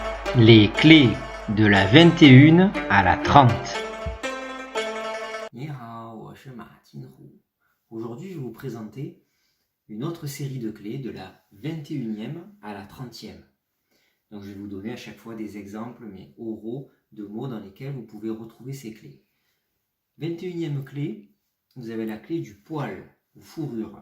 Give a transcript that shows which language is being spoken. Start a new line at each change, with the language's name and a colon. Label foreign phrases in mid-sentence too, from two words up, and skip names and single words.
French: Les clés de la 21 à la 30.
Chinese: 你好，我是马金虎。
French: Aujourd'hui, je vais vous présenter une autre série de clés de la 21e à la 30e. Donc, je vais vous donner à chaque fois des exemples, mais oraux, de mots dans lesquels vous pouvez retrouver ces clés. 21e clé, vous avez la clé du poil ou fourrure.